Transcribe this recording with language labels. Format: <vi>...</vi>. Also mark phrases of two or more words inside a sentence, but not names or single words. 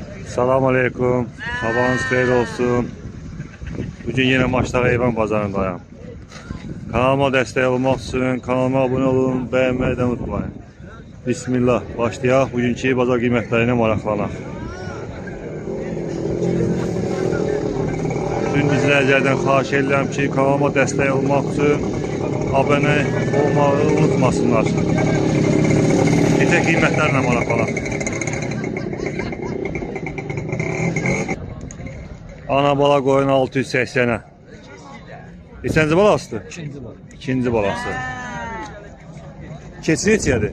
<az>Salam aleyküm. Sabahınız xeyir olsun.</az> <tr>Bugün yine Maçlar Heyvan Bazarındayım. Kanalıma destek olmak için kanalıma abone olun, beğenmeyi de unutmayın. Bismillah.</tr> <az>Başlayaq. Bugünkü bazar qiymətlərinə maraqlanaq. Bütün izləyicilərdən xahiş edirəm ki,</az> <tr>kanalıma destek olmak için</tr> <az>abone olmağı unutmasınlar. Neçə qiymətlərlə maraqlanaq. Ana bala qoyun 680'e. Neçənci balasıdır? İkinci var. İkinci balası. Keçi neçədir?</az>